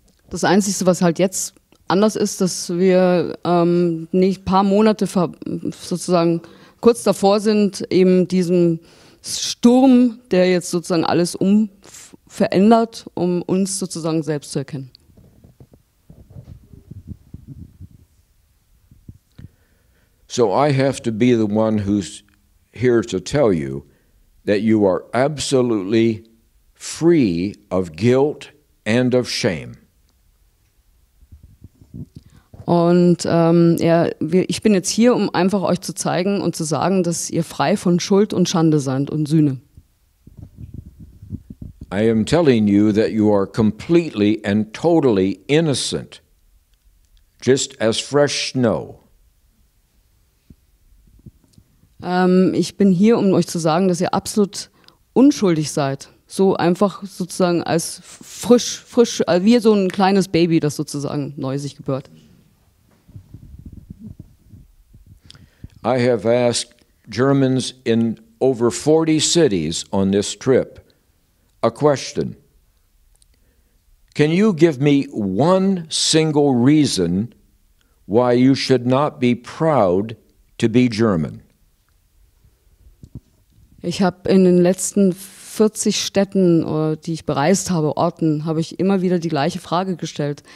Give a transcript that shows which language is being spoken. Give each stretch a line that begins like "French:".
German: Das Einzige, was halt jetzt anders ist, dass wir nicht paar Monate sozusagen kurz davor sind, eben diesem Sturm, der jetzt sozusagen alles verändert, um uns sozusagen selbst zu erkennen.
English: So I have to be the one who's here to tell you that you are absolutely free of guilt and of shame.
German: Und ich bin jetzt hier, um einfach euch zu zeigen und zu sagen, dass ihr frei von Schuld und Schande seid und Sühne.
English: I am telling you that you are completely and totally innocent, just as fresh snow.
German: Ich bin hier, um euch zu sagen, dass ihr absolut unschuldig seid. So einfach sozusagen als frisch, wie so ein kleines Baby, das sozusagen neu sich gebärt.
English: I have asked Germans in over 40 cities on this trip a question. Can you give me one single reason why you should not be proud to be German?
German: Ich habe in den letzten 40 Städten, die ich bereist habe, Orten, habe ich immer wieder die gleiche Frage gestellt.